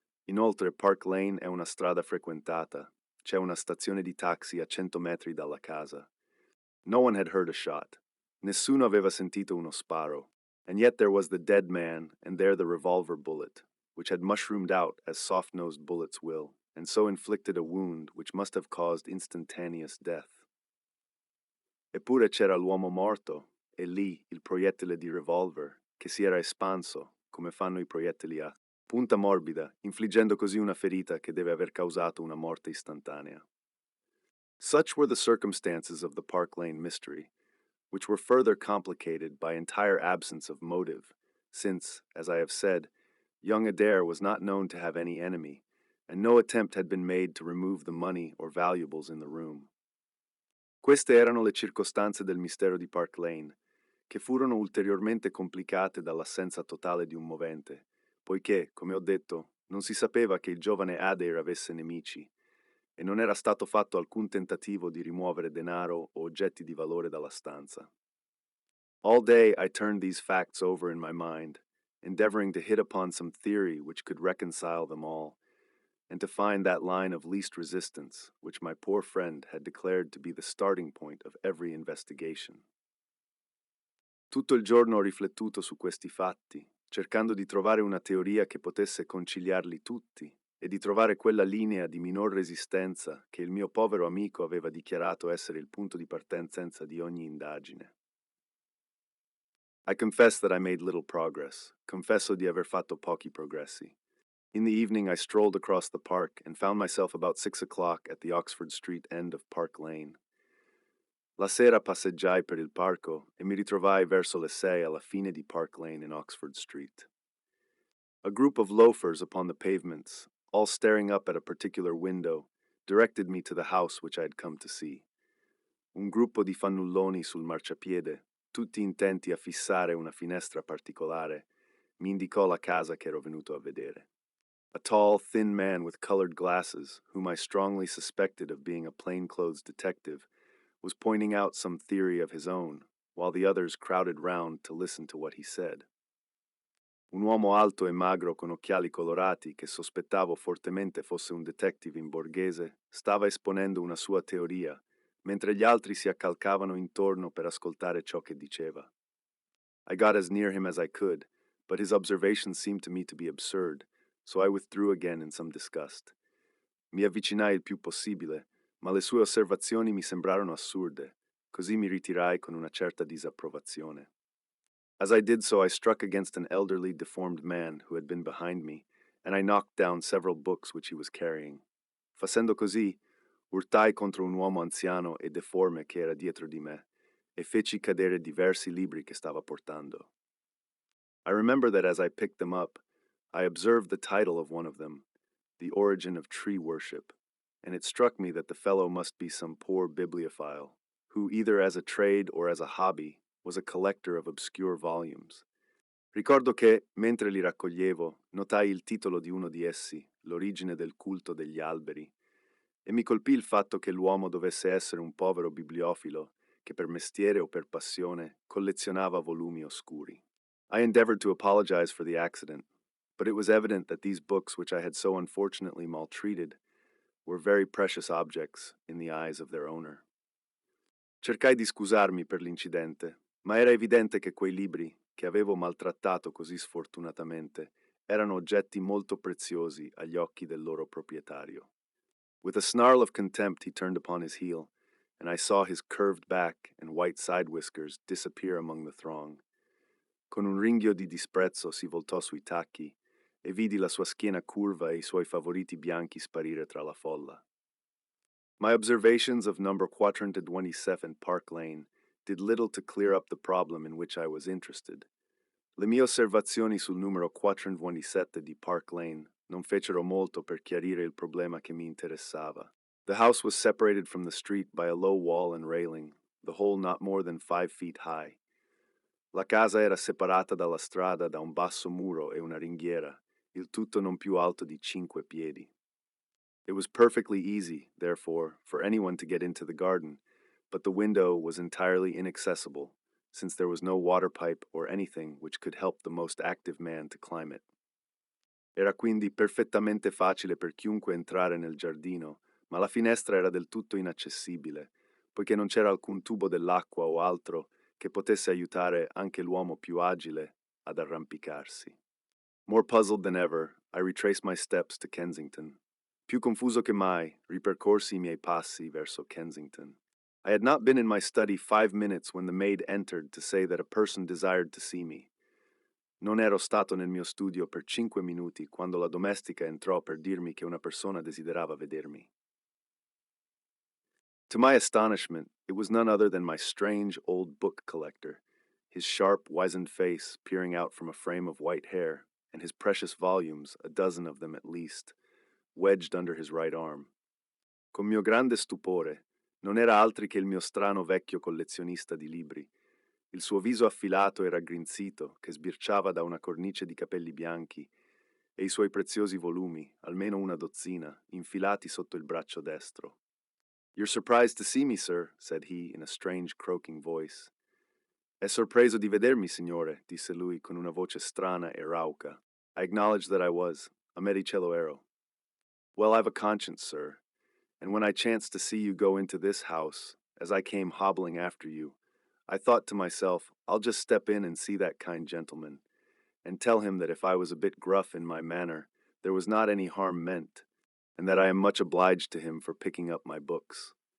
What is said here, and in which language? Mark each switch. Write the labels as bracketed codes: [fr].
[it] Inoltre, Park Lane è una strada frequentata. C'è una stazione di taxi a 100 metri dalla casa. [en] No one had heard a shot. [it] Nessuno aveva sentito uno sparo. [en] And yet there was the dead man, and there the revolver bullet, which had mushroomed out as soft-nosed bullets will, and so inflicted a wound which must have caused instantaneous death. [it] Eppure c'era l'uomo morto, e lì il proiettile di revolver, che si era espanso, come fanno i proiettili a punta morbida, infliggendo così una ferita che deve aver causato una morte istantanea. [en] Such were the circumstances of the Park Lane mystery, which were further complicated by entire absence of motive, since, as I have said, young Adair was not known to have any enemy, and no attempt had been made to remove the money or valuables in the room. [it] Queste erano le circostanze del mistero di Park Lane, che furono ulteriormente complicate dall'assenza totale di un movente, poiché, come ho detto, non si sapeva che il giovane Adair avesse nemici, e non era stato fatto alcun tentativo di rimuovere denaro o oggetti di valore dalla stanza. [en] All day I turned these facts over in my mind, endeavoring to hit upon some theory which could reconcile them all, and to find that line of least resistance which my poor friend had declared to be the starting point of every investigation. [it] Tutto il giorno ho riflettuto su questi fatti, cercando di trovare una teoria che potesse conciliarli tutti e di trovare quella linea di minor resistenza che il mio povero amico aveva dichiarato essere il punto di partenza di ogni indagine. [en] I confess that I made little progress. [it] Confesso di aver fatto pochi progressi. [en] In the evening I strolled across the park and found myself about 6 o'clock at the Oxford Street end of Park Lane. [it] La sera passeggiai per il parco e mi ritrovai verso le 6 alla fine di Park Lane in Oxford Street. [en] A group of loafers upon the pavements, all staring up at a particular window, directed me to the house which I had come to see. [it] Un gruppo di fannulloni sul marciapiede, tutti intenti a fissare una finestra particolare, mi indicò la casa che ero venuto a vedere. [en] A tall, thin man with colored glasses, whom I strongly suspected of being a plainclothes detective, was pointing out some theory of his own, while the others crowded round to listen to what he said. [it] Un uomo alto e magro con occhiali colorati, che sospettavo fortemente fosse un detective in borghese, stava esponendo una sua teoria, mentre gli altri si accalcavano intorno per ascoltare ciò che diceva. [en] I got as near him as I could, but his observations seemed to me to be absurd, so I withdrew again in some disgust. [it] Mi avvicinai il più possibile, ma le sue osservazioni mi sembrarono assurde, così mi ritirai con una certa disapprovazione. [en] As I did so, I struck against an elderly, deformed man who had been behind me, and I knocked down several books which he was carrying. [it] Facendo così, urtai contro un uomo anziano e deforme che era dietro di me, e feci cadere diversi libri che stava portando. [en] I remember that as I picked them up, I observed the title of one of them, The Origin of Tree Worship, and it struck me that the fellow must be some poor bibliophile, who either as a trade or as a hobby was a collector of obscure volumes. [it] Ricordo che, mentre li raccoglievo, notai il titolo di uno di essi, L'origine del culto degli alberi, e mi colpì il fatto che l'uomo dovesse essere un povero bibliofilo che per mestiere o per passione collezionava volumi oscuri. [en] I endeavored to apologize for the accident, but it was evident that these books which I had so unfortunately maltreated were very precious objects in the eyes of their owner. [it] Cercai di scusarmi per l'incidente, ma era evidente che quei libri, che avevo maltrattato così sfortunatamente, erano oggetti molto preziosi agli occhi del loro proprietario. [en] With a snarl of contempt he turned upon his heel, and I saw his curved back and white side whiskers disappear among the throng. [it] Con un ringhio di disprezzo si voltò sui tacchi e vidi la sua schiena curva e I suoi favoriti bianchi sparire tra la folla. [en] My observations of number 427 Park Lane did little to clear up the problem in which I was interested. [it] Le mie osservazioni sul numero 427 di Park Lane non fecero molto per chiarire il problema che mi interessava. [en] The house was separated from the street by a low wall and railing, the whole not more than 5 feet high. [it] La casa era separata dalla strada da un basso muro e una ringhiera, il tutto non più alto di 5 piedi. [en] It was perfectly easy, therefore, for anyone to get into the garden, but the window was entirely inaccessible, since there was no water pipe or anything which could help the most active man to climb it. [it] Era quindi perfettamente facile per chiunque entrare nel giardino, ma la finestra era del tutto inaccessibile, poiché non c'era alcun tubo dell'acqua o altro che potesse aiutare anche l'uomo più agile ad arrampicarsi. [en] More puzzled than ever, I retraced my steps to Kensington. [it] Più confuso che mai, ripercorsi I miei passi verso Kensington. [en] I had not been in my study 5 minutes when the maid entered to say that a person desired to see me. [it] Non ero stato nel mio studio per 5 minuti quando la domestica entrò per dirmi che una persona desiderava vedermi. [en] To my astonishment, it was none other than my strange old book collector, his sharp, wizened face peering out from a frame of white hair, and his precious volumes, a dozen of them at least, wedged under his right arm. [it] Con mio grande stupore, non era altri che il mio strano vecchio collezionista di libri. Il suo viso affilato e raggrinzito, che sbirciava da una cornice di capelli bianchi, e i suoi preziosi volumi, almeno una dozzina, infilati sotto il braccio destro. [en] "You're surprised to see me, sir," said he in a strange croaking voice. [it] "È sorpreso di vedermi, signore," disse lui con una voce strana e rauca. [en] I acknowledged that I was. [it] A medicello ero. [en] "Well, I've a conscience, sir, and when I chanced to see you go into this house, as I came hobbling after you, I thought to myself, I'll just step in and see that kind gentleman, and tell him that if I was a bit gruff in my manner, there was not any harm meant, and that I am much obliged to him for picking up my books.